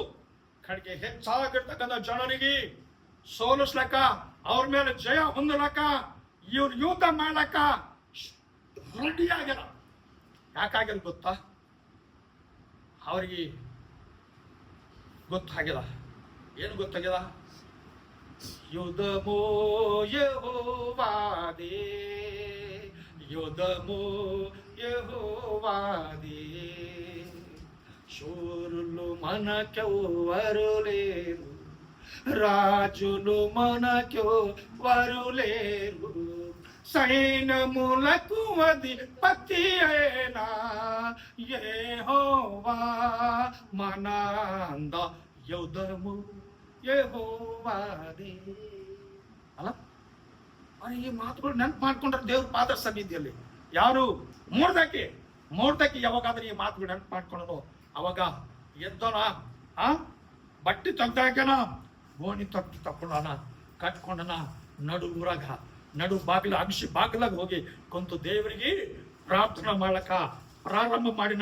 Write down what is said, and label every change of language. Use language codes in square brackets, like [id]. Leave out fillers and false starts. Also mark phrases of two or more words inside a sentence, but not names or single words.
[kn] ಕಡೆಗೆ ಹೆಚ್ಚಾಗಿರ್ತಕ್ಕಂಥ ಜನರಿಗೆ ಸೋಲಿಸ್ಲಕ್ಕ, ಅವ್ರ ಮೇಲೆ ಜಯ ಹೊಂದಲಕ್ಕ, ಇವ್ರು ಯುದ್ಧ ಮಾಡ್ಲಕ್ಕ ರೆಡಿ ಆಗ್ಯಾರ. ಯಾಕಾಗ್ಯದ ಗೊತ್ತಾ? ಅವ್ರಿಗೆ ಗೊತ್ತಾಗ್ಯದ. ಏನು ಗೊತ್ತಾಗ್ಯದ? [te] యుద్ధమో యెహోవాదే, యుద్ధము యెహోవాదే, శూరులు మనకెవ్వరు లేరు, రాజులు మనకెవ్వరు లేరు, సైన్యములకు అధిపతి అయిన యెహోవా మనంద, యుద్ధము యెహోవాదే. [kn] ಅಲ್ಲ, ಈ ಮಾತುಗಳು ನೆನಪು ಮಾಡ್ಕೊಂಡ್ರೆ ದೇವ್ರ ಪಾದ ಸನ್ನಿಧಿಯಲ್ಲಿ ಯಾರು ಮೂರ್ದಕ್ಕೆ ಯಾವಾಗಾದ್ರೆ ಈ ಮಾತುಗಳು ನೆನಪು ಮಾಡ್ಕೊಳ್ಳೋದು, ಅವಾಗ ಎದ್ದೋಣ, ಬಟ್ಟೆ ತೆಗ್ದಾಕನ, ಗೋಣಿ ತಕ್ಕೊಂಡನ, ಕಟ್ಕೊಂಡನ, ನಡು ಊರಾಗ ನಡು ಬಾಗಿಲ ಅಗಿಸಿ ಬಾಗಿಲಾಗ ಹೋಗಿ ಕುಂತು ದೇವರಿಗೆ ಪ್ರಾರ್ಥನಾ ಮಾಡಕ ಪ್ರಾರಂಭ ಮಾಡಿನ.